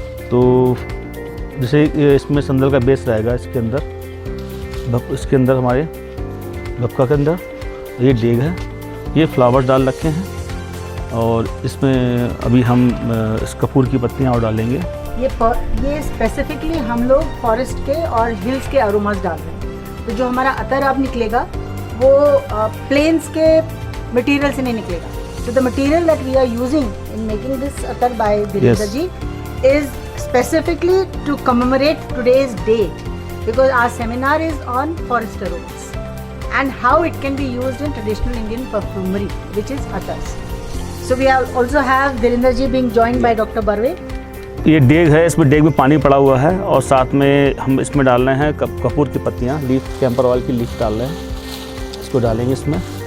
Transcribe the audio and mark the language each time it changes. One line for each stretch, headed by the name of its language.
Hindi: तो जैसे इसमें संदल का बेस रहेगा, इसके अंदर हमारे भपका के अंदर ये डेग है, ये फ्लावर्स डाल रखे हैं, और इसमें अभी हम इस कपूर की पत्तियाँ और डालेंगे। ये स्पेसिफिकली हम लोग फॉरेस्ट के और हिल्स के अरोमास डाल रहे हैं। तो जो हमारा अतर अब निकलेगा वो प्लेन्स के मटेरियल से नहीं निकलेगा।
English: So the material that we are using in making this atar by Dhirendra ji is specifically to commemorate today's date, because our seminar is on forest aromas and how it can be used in traditional Indian perfumery, which is atars. So we also have Dhirendra ji being joined by Dr. Barve.
Hindi: ये डेग है, इसमें डेग में पानी पड़ा हुआ है, और साथ में हम इसमें डाल रहे हैं कपूर की पत्तियाँ, लीफ, कैंपर ऑयल की लीफ डाल रहे हैं, इसको डालेंगे इसमें।